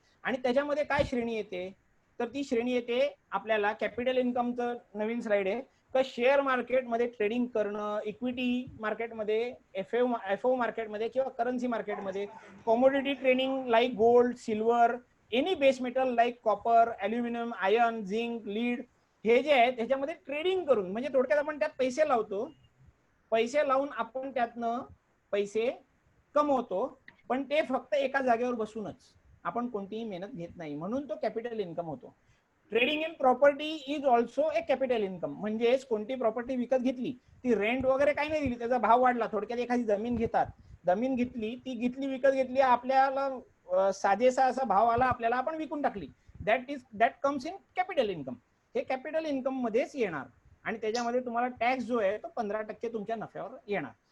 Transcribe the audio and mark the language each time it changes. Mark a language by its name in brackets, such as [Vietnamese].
[Marathi] आणि त्याच्यामध्ये काय श्रेणी येते, तर ती श्रेणी येते आपल्याला कॅपिटल इन्कमचं नवीन स्लाइड आहे, तर शेअर मार्केटमध्ये ट्रेडिंग करणं, इक्विटी मार्केटमध्ये, एफओ मार्केटमध्ये किंवा करन्सी मार्केटमध्ये, commodity trading like gold, silver, any base metal like copper, aluminium, iron, zinc, lead, हे जे आहे त्याच्यामध्ये ट्रेडिंग करून, म्हणजे थोडक्यात आपण त्यात पैसे लावतो, पैसे लावून आपण त्यातनं पैसे कमवतो, पण ते फक्त एका जागेवर बसूनच, आपण कोणतीही मेहनत घेत नाही, म्हणून तो कॅपिटल इन्कम होतो. [English] Trading in property is also a capital income. [Marathi] म्हणजेच कोणती प्रॉपर्टी विकत घेतली, ती रेंट वगैरे काही नाही दिली, त्याचा भाव वाढला, थोडक्यात एखादी जमीन घेतात, जमीन घेतली, ती विकत घेतली, आपल्याला साजेसा असा भाव आला, आपल्याला आपण विकून टाकली, [English] That comes in capital income. [Marathi] हे कॅपिटल इन्कम मध्येच येणार आणि त्याच्यामध्ये तुम्हाला टॅक्स जो आहे तो 15% तुमच्या नफ्यावर येणार.